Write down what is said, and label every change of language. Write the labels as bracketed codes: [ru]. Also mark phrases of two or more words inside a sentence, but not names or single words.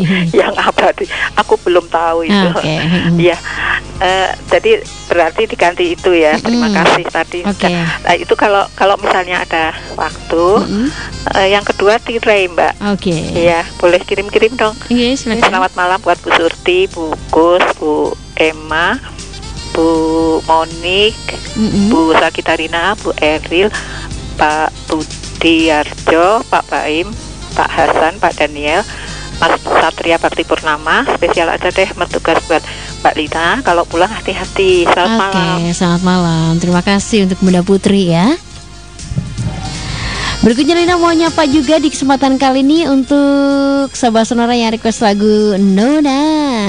[id] yang abadi? Aku belum tahu itu. Oke. Ya, jadi berarti diganti itu ya. Terima kasih tadi. Oke. Nah, itu kalau misalnya ada waktu. Yang kedua tirai Mbak. Oke. Iya, boleh kirim-kirim dong. Iya, silakan. Selamat malam buat Bu Surti, Bu Gus, Bu Emma, Bu Monik, Bu Sakitarina, Bu Eril, Pak Budi Arjo, Pak Baim, Pak Hasan, Pak Daniel, Mas Satria Bakti Purnama. Spesial aja deh bertugas buat Mbak Lina. Kalau pulang hati-hati. Selamat malam. Oke, selamat malam. Terima kasih untuk Bunda Putri ya. Berikutnya Lina mau nyapa juga di kesempatan kali ini untuk Sobat Sonora yang request lagu Nona.